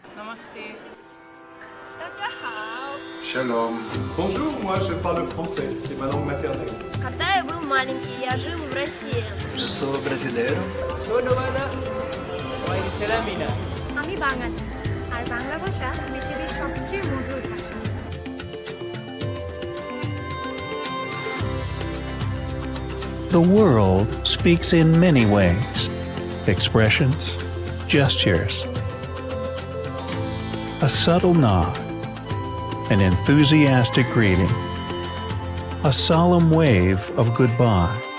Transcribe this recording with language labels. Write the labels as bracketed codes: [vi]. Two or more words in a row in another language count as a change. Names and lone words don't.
[hi] Namaste. Daja [he] Shalom. [fr] Bonjour, moi je parle français, c'est ma langue maternelle. [ru] Когда я был маленький, я жил в России. [pt] Eu sou brasileiro. Sou Novana. Oi, Selamina. [bn] আমি বাঙালি আর বাংলা ভাষা পৃথিবীর সবচেয়ে মধুর ভাষা। [en] The world speaks in many ways. Expressions, gestures, a subtle nod, an enthusiastic greeting, a solemn wave of goodbye.